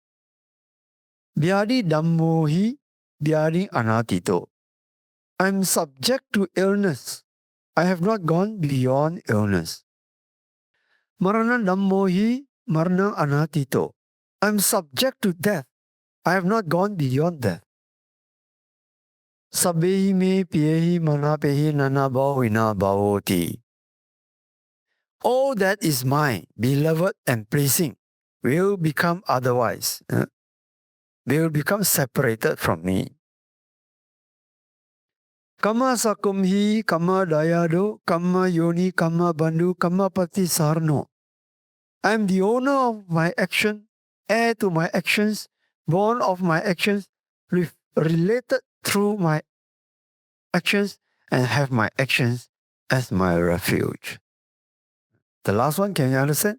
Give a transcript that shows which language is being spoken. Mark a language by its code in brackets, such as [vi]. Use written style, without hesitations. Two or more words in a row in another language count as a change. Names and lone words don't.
[pi] Vyadi Dhammohi Vyadi Anatito. [en] I am subject to illness. I have not gone beyond illness. [pi] Marana Dhammohi Marana Anatito. [en] I am subject to death. I have not gone beyond death. [pi] Sabbehi me piyehi manapehi nanabhavina bhavoti. [en] All that is mine, beloved and pleasing, will become otherwise, will become separated from me. [pi] Kama sakumhi, kama dayado, kama yoni, kama bandhu, kama pati sarno. [en] I am the owner of my action, heir to my actions, born of my actions, related through my actions, and have my actions as my refuge. The last one, can you understand?